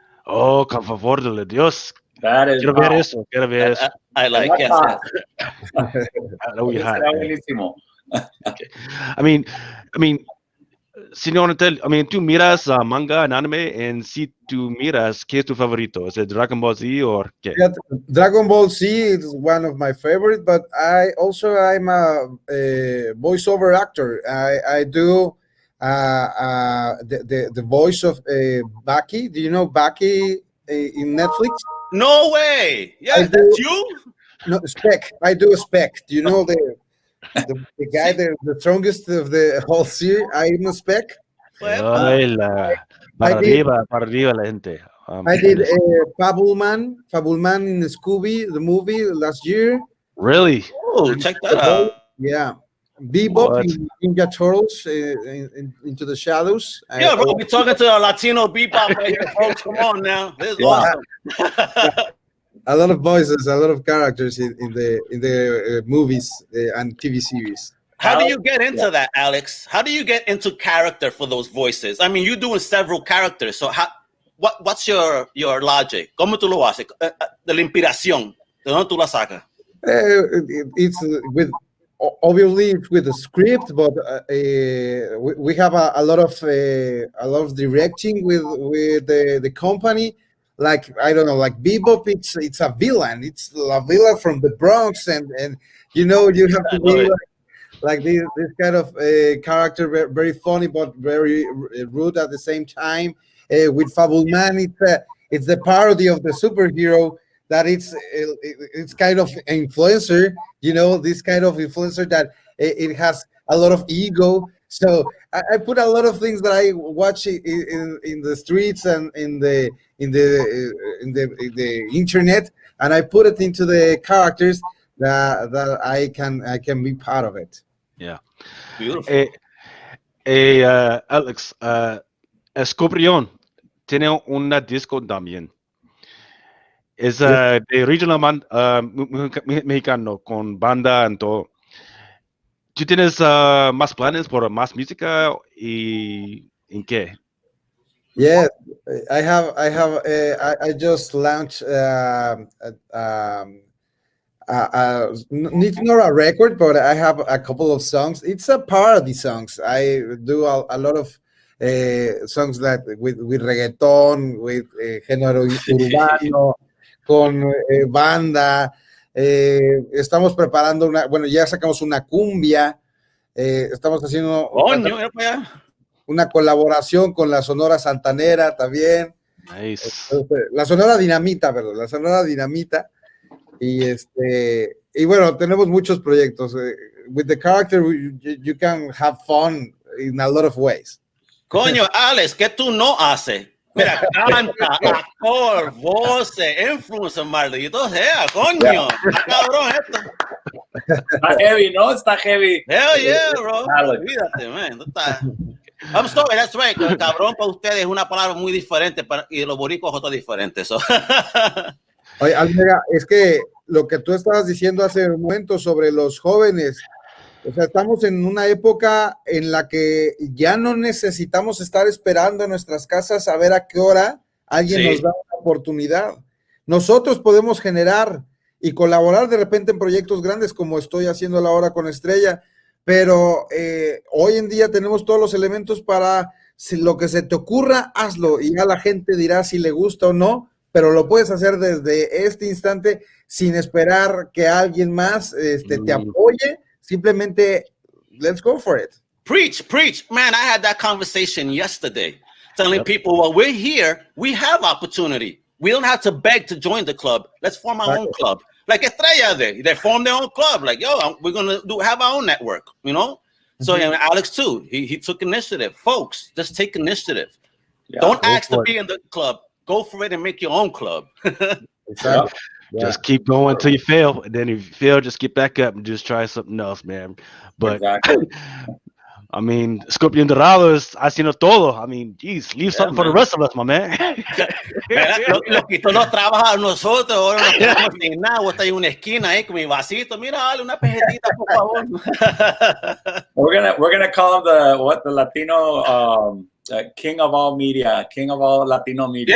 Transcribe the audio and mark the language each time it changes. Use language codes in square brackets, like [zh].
[es] Oh, con favor de Dios. Quiero ver eso, quiero ver eso. [en] I like it. [es] Será buenísimo. [en] Okay. I mean, [es] señor Montiel, tú miras manga en anime, en si tú miras, ¿qué es tu favorito? ¿Es el Dragon Ball Z o qué? [en] Dragon Ball Z is one of my favorite, but I'm a voiceover actor. I do the voice of Baki. Do you know Baki in Netflix? No way. Yeah, that's you? No, Spec. I do a Spec. Do you know the guy, the strongest of the whole series? I'm a Spec. [es] Para arriba la gente. [en] I did Fabulman in Scooby, the movie last year. Really? Oh, check that out. Yeah. Bebop in Ninja Turtles Into the Shadows. Yeah, bro, we're talking to a Latino bebop right here, folks. Come on now. This is awesome. A lot of voices, a lot of characters in the movies and TV series. How do you get into that, Alex? How do you get into character for those voices? I mean, you're doing several characters, so what's your logic? ¿Cómo tú lo haces? De la inspiración, ¿de dónde tú la sacas? It's with obviously it's with the script, but we have a lot of directing with the company. Like, I don't know, like Bebop, it's a villain. It's a villain from the Bronx, and you have to be like this kind of character, very funny but very rude at the same time. With Fabulman, it's the parody of the superhero that it's kind of influencer. This kind of influencer that it has a lot of ego. So I put a lot of things that I watch in the streets and in the internet, and I put it into the characters that I can be part of it. Yeah, beautiful. [es] Alex, Escorpion tiene una disco también. Es de regional mexicano con banda y todo. ¿Tú tienes más planes por más música y en qué? [en] Yes, I just launched it's not a record, but I have a couple of songs. It's a parody songs. I do a lot of songs that with reggaeton, with género urbano, [es] con banda. Estamos preparando ya sacamos una cumbia. Estamos haciendo una colaboración con la Sonora Santanera también. Nice. La Sonora Dinamita, perdón, la Sonora Dinamita. Y bueno, tenemos muchos proyectos. [en] With the character, you can have fun in a lot of ways. [es] Coño, Alex, ¿qué tú no haces? Mira, canta, actor, voces, influencer, maldito sea, coño. Está cabrón esto. Está heavy, ¿no? Está heavy. [en] Hell yeah, bro. [es] Olvídate, [en] man. I'm sorry, that's right. [es] Cabrón para ustedes es una palabra muy diferente y los boricuas es otra diferente. [en] So. [es] Oye, Almega, es que lo que tú estabas diciendo hace un momento sobre los jóvenes, o sea, estamos en una época en la que ya no necesitamos estar esperando en nuestras casas a ver a qué hora alguien nos da una oportunidad. Nosotros podemos generar y colaborar de repente en proyectos grandes como estoy haciendo ahora con Estrella, pero hoy en día tenemos todos los elementos para lo que se te ocurra, hazlo y ya la gente dirá si le gusta o no, pero lo puedes hacer desde este instante sin esperar que alguien más te apoye. Simplemente, [en] let's go for it. Preach. Man, I had that conversation yesterday, telling people, well, we're here, we have opportunity. We don't have to beg to join the club. Let's form our own club. Like Estrella, they formed their own club. Like, yo, we're going to have our own network, So and Alex, too, he took initiative. Folks, just take initiative. Yeah. Don't Go ask to for be in the club. Go for it and make your own club. Exactly. Just keep going until you fail, and then if you fail, just get back up and just try something else, man. But Exactly. I mean, Escorpion Dorado is [es] haciendo todo. [en] I mean, geez, leave Yeah, something for the man. rest of us, my man. [es] Mira, lo quitó los trabajos a nosotros, ahora nos quedamos sin nada. Vos estás en una esquina ahí con mi vasito. Mira, dale una pejetita, por favor. [en] We're gonna call him the Latino king of all media, king of all Latino media.